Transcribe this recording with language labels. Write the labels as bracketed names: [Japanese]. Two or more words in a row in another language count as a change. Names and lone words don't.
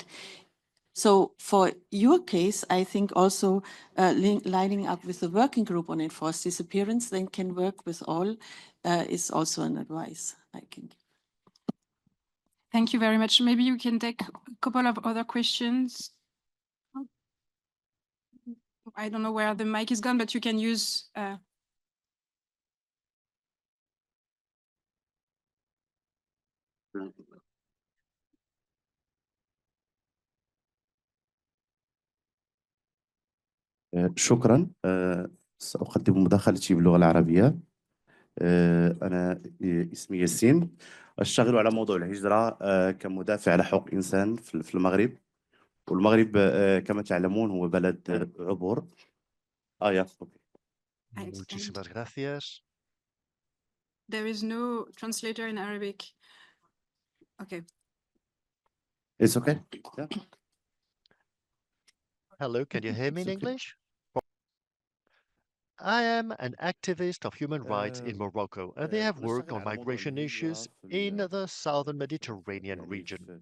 [English] So for your case, I think also lining up with the working group on enforced disappearance, then can work with all, is also an advice I can give. Thank you very much. Maybe you can take a couple of other questions. I don't know where the mic is gone, but you can use... [Arabic] شكرا. سأقدم مداخلتي باللغة العربية. أنا اسمي ياسين، أشتغل على موضوع الهجرة كمدافع على حقوق الإنسان في المغرب. والمغرب كما تعلمون هو بلد عبور. [Spanish] Muchísimas gracias. [English] There is no translator in Arabic. Okay. It's okay. Yeah. Hello, can you hear me in English? I am an activist of human rights in Morocco, and they have worked on migration issues in the southern Mediterranean region.